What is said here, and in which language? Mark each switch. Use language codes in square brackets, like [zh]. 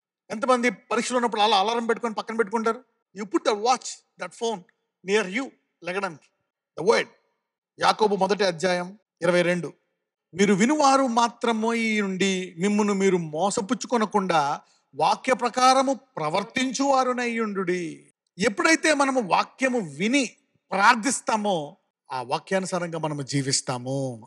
[te] ఎంతమంది పరీక్షలు ఉన్నప్పుడు అలా అలారం పెట్టుకొని పక్కన పెట్టుకుంటారు? [en] You put the watch, that phone near you, [te] లెగడానికి. [en] The word. యాకోబు 1:22. [te] మీరు వినువారు మాత్రమై ఉండి మిమ్మును మీరు మోసపుచ్చుకొనకుండా వాక్య ప్రకారము ప్రవర్తించువారునయ్యుండుడి. ఎప్పుడైతే మనము వాక్యము విని ప్రార్థిస్తామో ఆ వాక్యానుసారంగా మనము జీవిస్తాము.